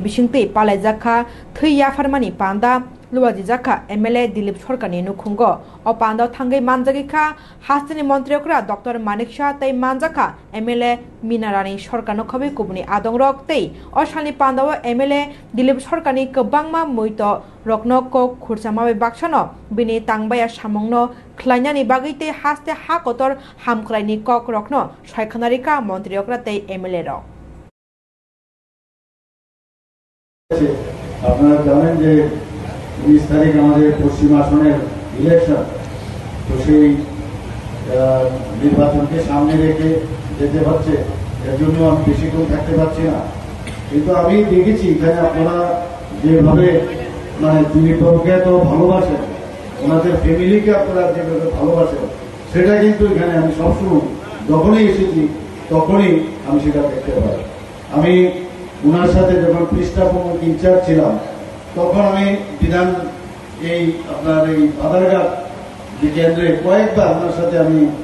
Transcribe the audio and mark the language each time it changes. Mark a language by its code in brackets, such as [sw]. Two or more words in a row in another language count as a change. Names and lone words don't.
[trp] बिसिंतै पालायजाखा थै याफारमानि पान्दा लुवाजी जाखा एमएलए दिलीप सरकारनि नुखुंग अ पान्दाव थांगै मानजागिखा हास्तिनि मन्त्रियकरा डॉक्टर मानिक शाह तै मानजाखा एमएलए मिनारानि सरकारनो खबै कुबुनि आदंरक तै असालनि पान्दाव एमएलए दिलीप सरकारनि गोबांमा मैत रकनो को खुरसामाबे बाक्सानो बिनि तांबाया सामंनो ख्लाइनानि बागै तै हास्ते हा कतर हामख्लाइनि कक रकनो सायखानारिका मन्त्रियकरा तै एमएलए रक [bn] আপনারা জানেন যে 20 তারিখ আমাদের পশ্চিম আসনের ইলেকশন তো সেই নির্বাচনকে সামনে রেখে যেতে হচ্ছে এর জন্য আমি বেশিক্ষণ থাকতে পারছি না কিন্তু আমি দেখেছি এখানে আপনারা যেভাবে মানে দিলীপবাবুকে এত ভালোবাসেন ওনাদের ফ্যামিলিকে আপনারা যেভাবে ভালোবাসেন সেটা কিন্তু এখানে আমি সবসময় যখনই এসেছি তখনই আমি সেটা দেখতে পাই আমি ওনার সাথে যখন পৃষ্ঠাপক ইনচার্জ ছিলাম তখন আমি বিধান এই আপনার এই বাদারঘাট যে কেন্দ্রে কয়েকবার ওনার সাথে আমি